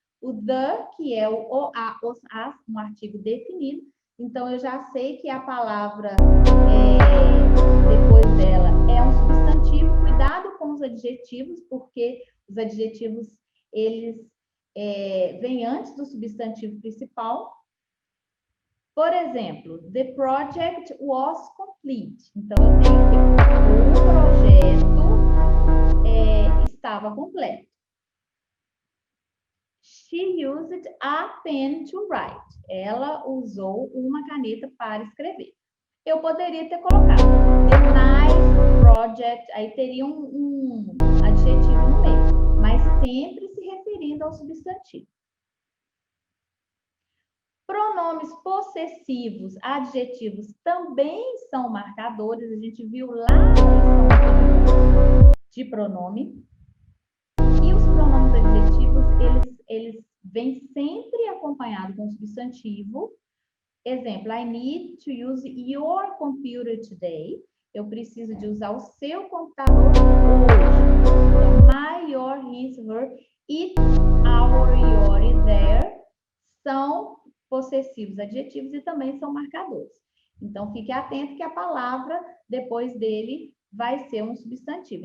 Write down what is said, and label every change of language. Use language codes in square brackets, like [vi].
[pt] O the, que é o a, os, as, um artigo definido. Então, eu já sei que a palavra depois dela é um substantivo. Cuidado com os adjetivos, porque os adjetivos, eles vêm antes do substantivo principal. Por exemplo, [en] the project was complete. [pt] Então, eu tenho aqui, o projeto estava completo. [en] She used a pen to write. [pt] Ela usou uma caneta para escrever. Eu poderia ter colocado [en] the nice project, [pt] aí teria um adjetivo no meio, mas sempre se referindo ao substantivo. Pronomes possessivos, adjetivos, também são marcadores. A gente viu lá na lição anterior de pronome. E os pronomes adjetivos, eles vêm sempre acompanhados com substantivo. Exemplo, [en] I need to use your computer today. [pt] Eu preciso de usar o seu computador hoje. Então, my, your, his, her, it, our, your e their são possessivos adjetivos e também são marcadores. Então, fique atento que a palavra, depois dele, vai ser um substantivo.